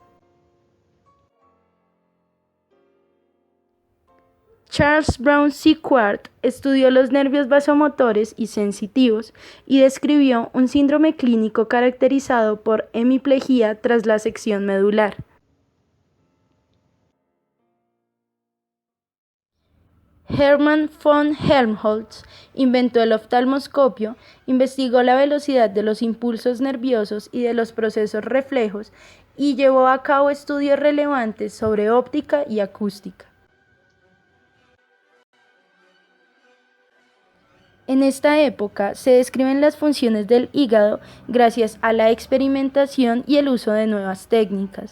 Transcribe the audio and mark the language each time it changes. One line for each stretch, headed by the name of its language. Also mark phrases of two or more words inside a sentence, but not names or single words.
Spanish: Charles Brown Sequard estudió los nervios vasomotores y sensitivos y describió un síndrome clínico caracterizado por hemiplegia tras la sección medular. Hermann von Helmholtz inventó el oftalmoscopio, investigó la velocidad de los impulsos nerviosos y de los procesos reflejos y llevó a cabo estudios relevantes sobre óptica y acústica. En esta época se describen las funciones del hígado gracias a la experimentación y el uso de nuevas técnicas.